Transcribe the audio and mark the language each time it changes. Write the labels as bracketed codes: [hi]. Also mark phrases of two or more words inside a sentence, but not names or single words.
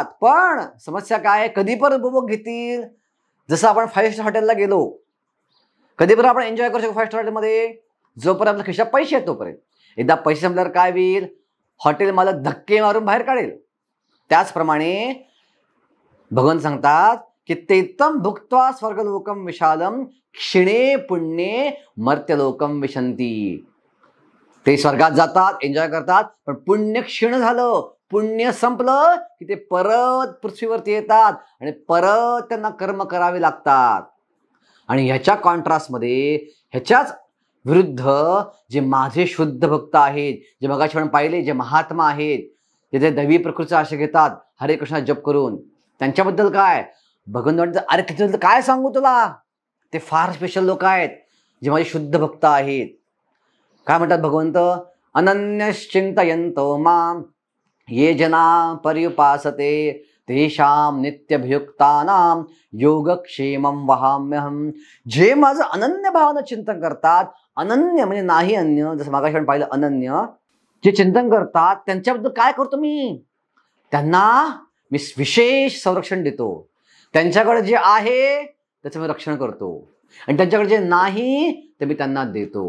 [mr] पण समस्या काय? कधी पण उपभोग घेतील? जसं आपण 5 स्टार हॉटेलला गेलो, कधी पण आपण एन्जॉय करू शकतो 5 स्टार हॉटेलमध्ये, जोपर्यंत आपल्या खिशात पैसे आहेत तोपर्यंत. एकदा पैसे संपल्यावर काय होईल? हॉटेल मालक धक्के मारून बाहेर काढेल. त्याचप्रमाणे भगवान सांगतात की [sa] तेतम भुक्त्वा स्वर्गलोकम विशालम क्षिणे पुण्ये मर्त्यलोकम विशंती. [mr] ते स्वर्गात जातात, एन्जॉय करतात, पण पुण्य क्षीण झालं, पुण्य संपलं की ते परत पृथ्वीवरती येतात आणि परत त्यांना कर्म करावे लागतात. आणि ह्याच्या कॉन्ट्रास्टमध्ये, ह्याच्याच विरुद्ध जे माझे शुद्ध भक्त आहेत, जे मगाशी आपण पाहिले, जे महात्मा आहेत, जे दैवी प्रकृतीचा आश्रय घेतात हरे कृष्ण जप करून, त्यांच्याबद्दल काय भगवंत म्हणतात, अरे त्याच्याबद्दल काय सांगू तुला, ते फार स्पेशल लोक आहेत जे माझे शुद्ध भक्त आहेत. काय म्हणतात भगवंत? [sa] अनन्यश्चिंतयन्तो माम ये जना पर्युपासते तेषां नित्यभियुक्तानां योगक्षेमं वहाम्यहम. [mr] जे माझं अनन्य भावानं चिंतन करतात, अनन्य म्हणजे नाही अन्य, जसं मागाशी आपण पाहिलं अनन्य, जे चिंतन करतात त्यांच्याबद्दल काय करतो मी? त्यांना मी विशेष संरक्षण देतो. त्यांच्याकडे जे आहे त्याचं मी रक्षण करतो आणि त्यांच्याकडे जे नाही ते मी त्यांना देतो.